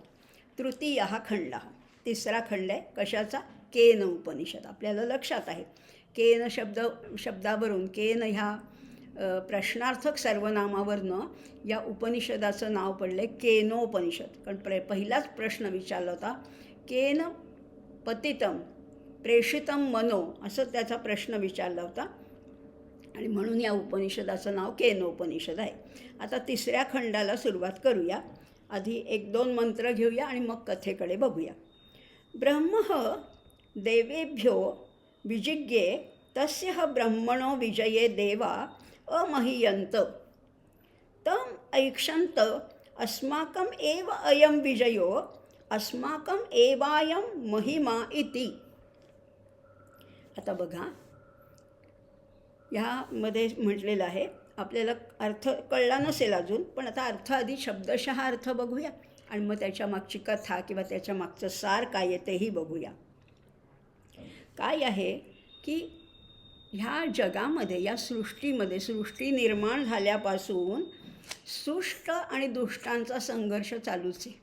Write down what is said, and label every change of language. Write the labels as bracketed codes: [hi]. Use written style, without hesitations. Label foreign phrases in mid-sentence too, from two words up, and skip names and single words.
[mr] तृतीय हा खंड, तिसरा खंड आहे कशाचा? केन उपनिषद. आपल्याला लक्षात आहे केन शब्दावरून, केन ह्या प्रश्नार्थक सर्वनामावरनं या उपनिषदाचं नाव पडलं आहे केनोपनिषद. कारण पहिलाच प्रश्न विचारला होता, [sa] केन पतितम प्रेषितम मनो, [mr] असं त्याचा प्रश्न विचारला होता. आणि म्हणून या उपनिषदाचं नाव केनोपनिषद आहे. आता तिसऱ्या खंडाला सुरुवात करूया. आधी 1-2 मंत्र घेऊया आणि मग कथेकडे बघूया. [sa] ब्रह्म देवेभ्यो विजिज्ञे तस्य ब्रह्मणो विजये देवा अमहीयन्त तम ऐक्षन्त अस्माकम एव अयम विजयो अस्माकम एवायम महिमा इति. [mr] आता बघा, ह्यामध्ये म्हटलेलं आहे, आपल्याला अर्थ कळला नसेल अजून, पण आता अर्थ आधी शब्दशः अर्थ बघूया आणि मग त्याच्या मागची कथा किंवा त्याच्या मागचं सार काय आहे तेही बघूया. काय आहे की ह्या जगामध्ये, या सृष्टीमध्ये, सृष्टी निर्माण झाल्यापासून सुष्ट आणि दुष्टांचा संघर्ष चालूच आहे.